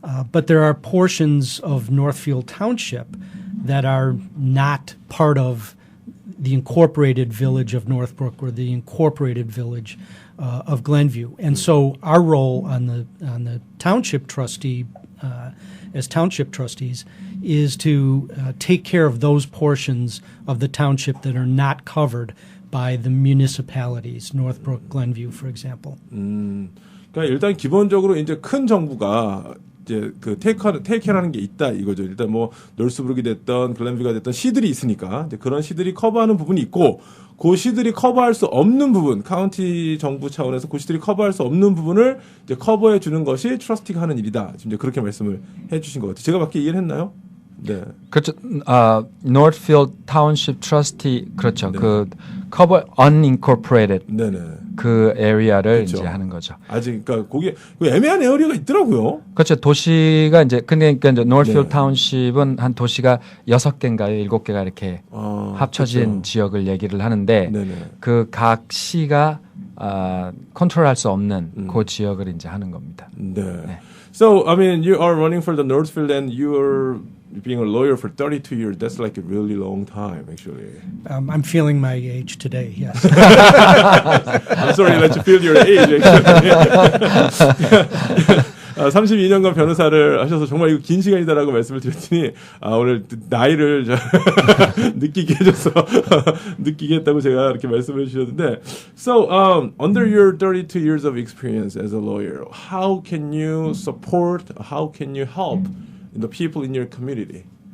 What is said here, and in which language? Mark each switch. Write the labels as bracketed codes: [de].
[en] But there are portions of Northfield Township that are not part of the incorporated village of Northbrook or the incorporated village of Glenview. And so our role on the township trustee, as township trustees, is to take care of those portions of the township that are not covered by the municipalities, Northbrook, Glenview, for example. [ko] 그러니까 일단 기본적으로 이제 큰 정부가 이제 그 테이크하는 게 있다 이거죠. 일단 뭐 놀스브룩이 됐던 글렌뷰가 됐던 시들이 있으니까 이제 그런 시들이 커버하는 부분이 있고, 그 시들이 커버할 수 없는 부분, 카운티 정부 차원에서 그 시들이 커버할 수 없는 부분을 이제 커버해 주는 것이 트러스티가 하는 일이다. 지금 이제 그렇게 말씀을 해주신 것 같아요. 제가 밖에 이해를 했나요? 네. 그렇죠. Northfield Township Trustee, 그렇죠. 네. [en] 그 cover unincorporated [ko] 네네. 그 에리아를 그렇죠. 이제 하는 거죠. 아직 그러니까 거기에 애매한 에어리어가 있더라고요. 그렇죠. 도시가 이제 그러니까 이제 Northfield 네. Township은 한 도시가 6개인가요? 7개가 이렇게 합쳐진 그렇죠. 지역을 얘기를 하는데 네네. 그 각 시가 컨트롤할 수 없는 그 지역을 이제 하는 겁니다. 네. 네. [en] So, I mean, you are running for the Northfield and you are being a lawyer for 32 years. That's like a really long time, actually. I'm feeling my age today, yes. I'm sorry that you feel your age, actually. [ko] 32년간 변호사를 하셔서 정말 이거 긴 시간이다라고 말씀을 드렸더니 오늘 나이를 느끼게 해줘서 느끼게 했다고 제가 이렇게 말씀을 해주셨는데 [en] So under your 32 years of experience as a lawyer, how can you support, how can you help the people in your community?